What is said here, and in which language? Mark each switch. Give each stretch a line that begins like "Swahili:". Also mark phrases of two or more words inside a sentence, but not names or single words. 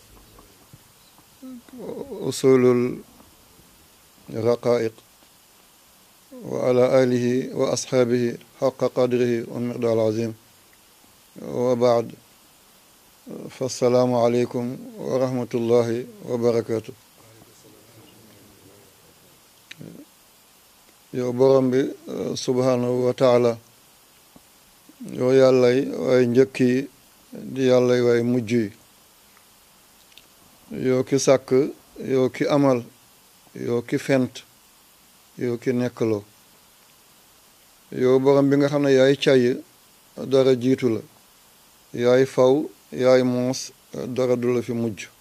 Arabic: أصول الرقائق وعلى آله وأصحابه حق قدره والمقدار العظيم وبعد فالسلام عليكم ورحمة الله وبركاته
Wolof: yow borom bi
Arabic: سبحانه وتعالى
Wolof: yow yàllay way njëkk yi di yàllay way mujj yi yow ki sàkk yow ki amal yow ki fent yow ki nekkaloo yow borom bi nga xam ne yaay cay dara jiitu la yaay faw yaay moos dara du la fi mujj